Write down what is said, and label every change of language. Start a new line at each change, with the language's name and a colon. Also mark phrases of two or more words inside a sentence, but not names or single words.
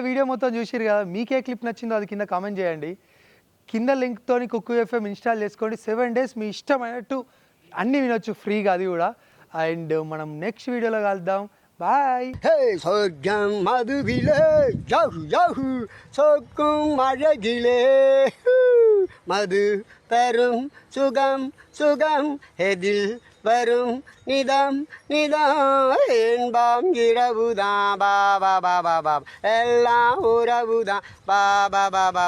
Telugu: వీడియో మొత్తం చూసిరు కదా, మీకే క్లిప్ నచ్చిందో అది కింద కామెంట్ చేయండి. కింద లింక్తో కుక్కు ఎఫ్ఎం ఇన్స్టాల్ చేసుకోండి. 7 days మీ ఇష్టమైనట్టు అన్నీ వినొచ్చు ఫ్రీగా, అది కూడా. అండ్ మనం నెక్స్ట్ వీడియోలో కలుద్దాం. బాయ్.
Tamil: சொர்க்கம் மதுவிலே யாஹூ யாஹூ. சொக்கும் அழகிலே மது தரும் சுகம் சுகம் எதில் வரும் நிதம் நிதம் என்பாம் இரவுதான் பாபா பாபா பாபா எல்லாம் உறவுதான் பாபா பாபா.